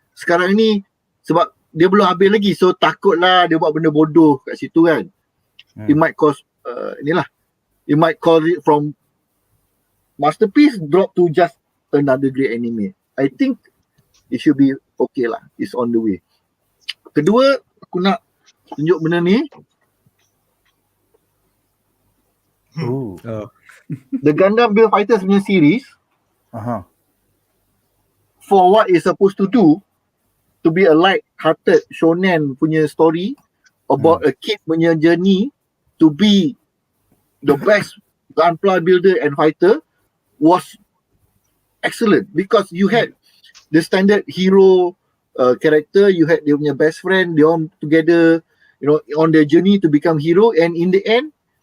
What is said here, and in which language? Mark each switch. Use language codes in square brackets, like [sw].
[ms] Sekarang ni sebab dia belum habis lagi, so takutlah dia buat benda bodoh kat situ kan. [en] It might cause it might call it from masterpiece drop to just another great anime. I think it should be okay lah. It's on the way. [ms] Kedua, aku nak tunjuk benda ni. [en] The Gundam Build Fighters punya series, for what it's supposed to do, to be a light-hearted shonen punya story about a kid punya journey to be the best gunpla builder and fighter, was excellent because you had the standard hero character, you had [ms] dia punya [en] best friend, they all together, on their journey to become hero, and in the end,